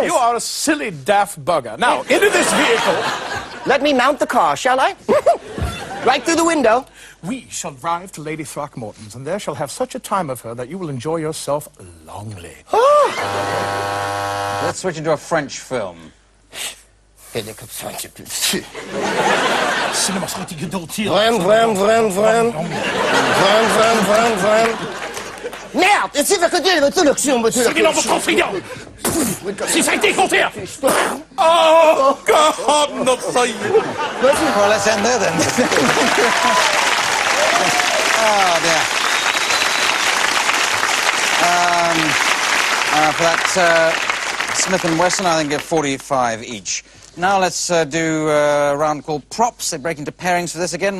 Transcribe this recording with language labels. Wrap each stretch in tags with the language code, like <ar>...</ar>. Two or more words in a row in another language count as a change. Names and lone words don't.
<en>You are a silly daft bugger. Now, into this vehicle. Let me mount the car, shall I? Right through the window. We shall drive to Lady Throckmorton's, and there shall have such a time of her that you will enjoy yourself longly. Let's switch into a French film. Vram,</en> <fr>Cinéma vram, vram, vram. Vram, vram, vram, vram. Merde! Et c'est que dire votre l'action, votre C'est dans votre confident. Si ça a été compté.</fr> <en>Oh, God,</en> <fr>notre fille.</fr> <en>Well, let's end there then. Oh, dear. For that Smith & Wesson, I think 45 each. Now let's do a round called props. They break into pairings for this again.</en>